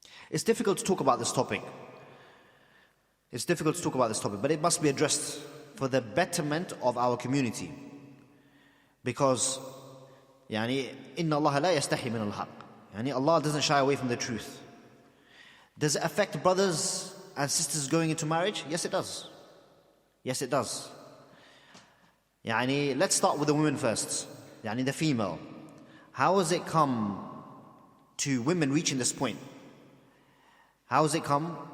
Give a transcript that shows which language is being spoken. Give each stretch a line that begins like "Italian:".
English: It's difficult to talk about this topic. But it must be addressed for the betterment of our community.
Arabic: Because إِنَّ اللَّهَ لَا يَسْتَحِي مِنَ الْحَقِّ.
English: Allah doesn't shy away from the truth. Does it affect brothers and sisters going into marriage? Yes, it does. Yes, it does. Let's start with the women first. The female. How has it come to women reaching this point? How has it come